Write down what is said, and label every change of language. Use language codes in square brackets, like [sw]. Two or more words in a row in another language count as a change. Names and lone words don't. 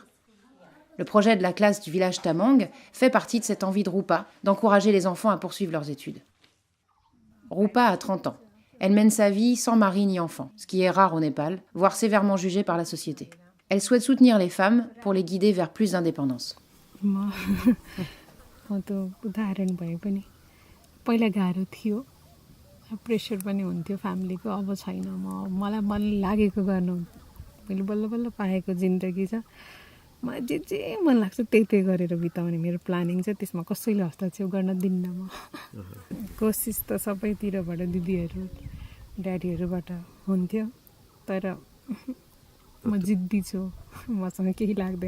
[fr] Le projet de la classe du village Tamang fait partie de cette envie de Rupa d'encourager les enfants à poursuivre leurs études. Rupa a 30 ans. Elle mène sa vie sans mari ni enfant, ce qui est rare au Népal, voire sévèrement jugé par la société. Elle souhaite soutenir les femmes pour les guider vers plus d'indépendance. [ne] प्रेसर पनि हुन्थ्यो फ्यामिलीको अब छैन मलाई मन लागेको गर्नु मैले बल्ल बल्ल पाएको जिन्दगी छ मलाई जे मन लाग्छ त्यही गरेर बिताउने मेरो प्लानिङ छ त्यसमा कसैले हस्तक्षेप गर्न दिन्न म कोसिस त सबैतिरबाट दिदीहरू ड्याडीहरूबाट हुन्थ्यो तर म जिद्दी छु मसँग केही लाग्दैन